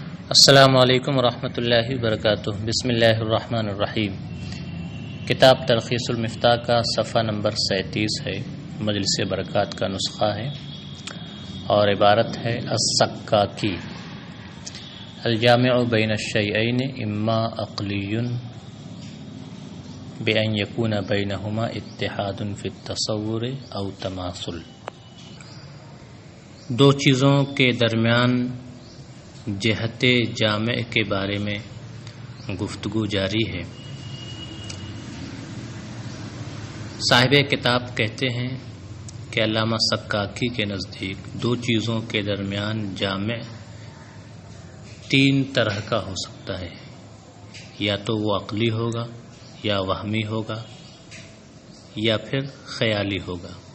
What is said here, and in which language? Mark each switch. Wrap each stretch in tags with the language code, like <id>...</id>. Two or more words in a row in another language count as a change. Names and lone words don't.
<ar>السلام علیکم ورحمۃ اللہ وبرکاتہ۔ بسم اللہ الرحمن الرحیم۔</ar> <ur>کتاب تلخیص المفتاح کا صفحہ نمبر 37 ہے، مجلس برکات کا نسخہ ہے اور عبارت ہے</ur> <ar>السکاکی الجامع بین الشیئین اما عقلی بأن یکون بینہما اتحاد فی التصور او تماثل۔</ar> <ur>دو چیزوں کے درمیان جہت جامع کے بارے میں گفتگو جاری ہے۔ صاحب کتاب کہتے ہیں کہ علامہ سکاکی کے نزدیک دو چیزوں کے درمیان جامع تین طرح کا ہو سکتا ہے، یا تو وہ عقلی ہوگا، یا وہمی ہوگا، یا پھر خیالی ہوگا۔</ur>